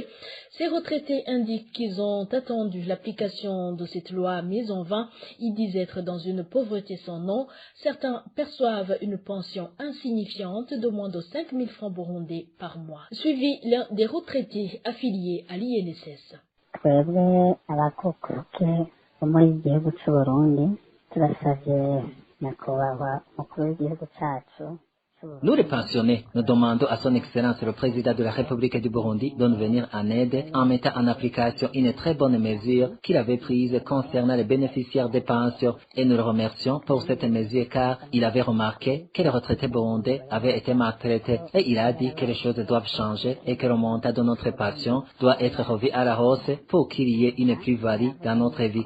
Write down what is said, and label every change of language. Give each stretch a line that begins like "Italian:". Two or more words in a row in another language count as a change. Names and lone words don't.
French: Ces retraités indiquent qu'ils ont attendu l'application de cette loi, mais en vain. Ils disent être dans une pauvreté sans nom. Certains perçoivent une pension insignifiante de moins de 5 000 francs burundais par mois. Suivi l'un des retraités affiliés à l'INSS.
Rundi: twebwe abakukuruke bo muri igihugu cy'u Burundi turasavye nyakubahwa umukuru w'igihugu cyacu.
French: Nous, les pensionnés, nous demandons à son Excellence le Président de la République du Burundi de nous venir en aide en mettant en application une très bonne mesure qu'il avait prise concernant les bénéficiaires des pensions et nous le remercions pour cette mesure car il avait remarqué que les retraités burundais avaient été maltraités et il a dit que les choses doivent changer et que le montant de notre pension doit être revu à la hausse pour qu'il y ait une plus-value dans notre vie.